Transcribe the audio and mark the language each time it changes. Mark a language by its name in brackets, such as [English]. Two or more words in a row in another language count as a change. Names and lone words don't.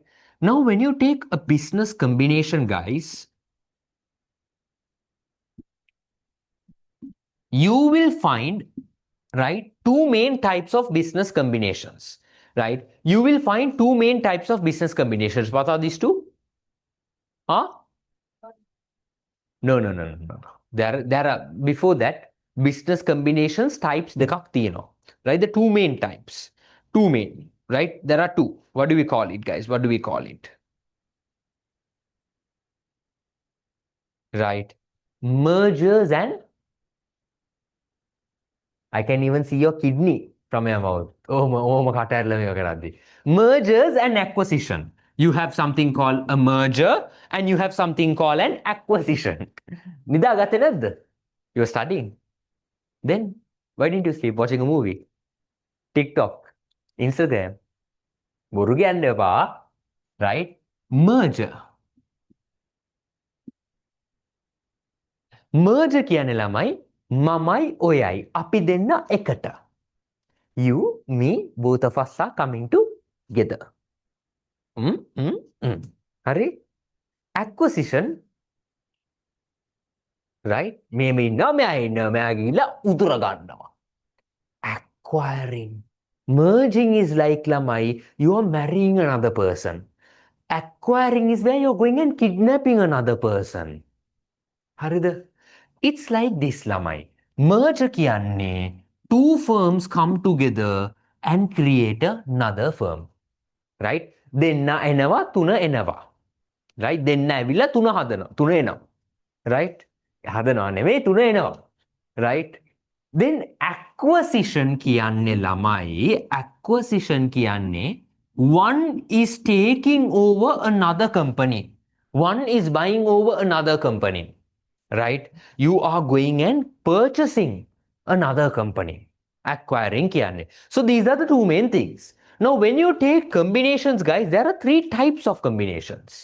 [English] Now, when you take a business combination, guys, you will find, right, two main types of business combinations. Right? You will find two main types of business combinations. What are these two? Huh? No. There are, before that, business combinations types [Sinhala] දෙකක් තියෙනවා. [English] Right? The two main types. Two main. Right? There are two. What do we call it, guys? What do we call it? Right? Mergers and I can even see your kidney from your mouth. Mergers and acquisition. You have something called a merger and you have something called an acquisition. [Sinhala] නිදාගත්තේ නැද්ද? [English] You were studying. Then, why didn't you sleep? Watching a movie? TikTok? Instagram? [Sinhala] බොරු කියන්න එපා. [English] Right? [Sinhala] Merger. Merger කියන්නේ ළමයි මමයි ඔයයි අපි දෙන්න එකට. [English] You, me, both of us are coming together. හරි? Acquisition right? [Sinhala] මෙහෙම ඉන්නවා මෙයා ඉන්නවා මෙයා ගිහිල්ලා උදුර ගන්නවා. [English] Acquiring. Merging is like lamai, you are marrying another person. Acquiring is where you're going and kidnapping another person. හරිද? It's like this lamai. Merger කියන්නේ two firms come together and create another firm. Right? [Sinhala] දෙන්න එනවා තුන එනවා. Right? දෙන්න ඇවිල්ලා තුන හදනවා. තුන එනවා. Right? හදනවා නෙමෙයි තුන එනවා. [English] Right? Then acquisition [Sinhala] කියන්නේ ළමයි [English] acquisition කියන්නේ one is taking over another company. One is buying over another company. Right? You are going and purchasing another company. [Sinhala] Acquiring කියන්නේ. [English] So these are the two main things. Now when you take combinations guys, there are three types of combinations.